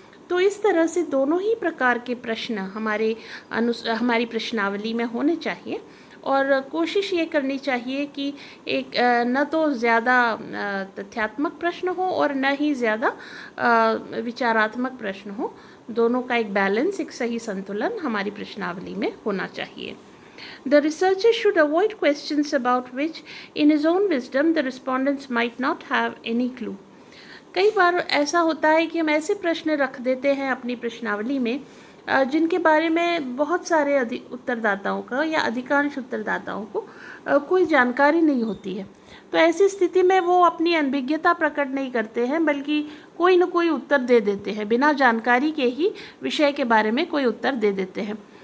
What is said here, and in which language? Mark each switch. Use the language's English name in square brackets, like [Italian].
[Hindi] तो इस तरह से दोनों ही प्रकार के प्रश्न हमारी प्रश्नावली में होने चाहिए, और कोशिश ये करनी चाहिए कि एक न तो ज़्यादा तथ्यात्मक प्रश्न हो और न ही ज़्यादा विचारात्मक प्रश्न हो। दोनों का एक बैलेंस, एक सही संतुलन हमारी प्रश्नावली में होना चाहिए। [English] The researcher should avoid questions about which, in his own wisdom, the respondents might not have any clue. [Hindi] कई बार ऐसा होता है कि हम ऐसे प्रश्न रख देते हैं अपनी प्रश्नावली में जिनके बारे में बहुत सारे उत्तरदाताओं का या अधिकांश उत्तरदाताओं को कोई जानकारी नहीं होती है। तो ऐसी स्थिति में वो अपनी अनभिज्ञता प्रकट नहीं करते हैं, बल्कि कोई न कोई उत्तर दे देते हैं, बिना जानकारी के ही विषय के बारे में कोई उत्तर दे देते हैं।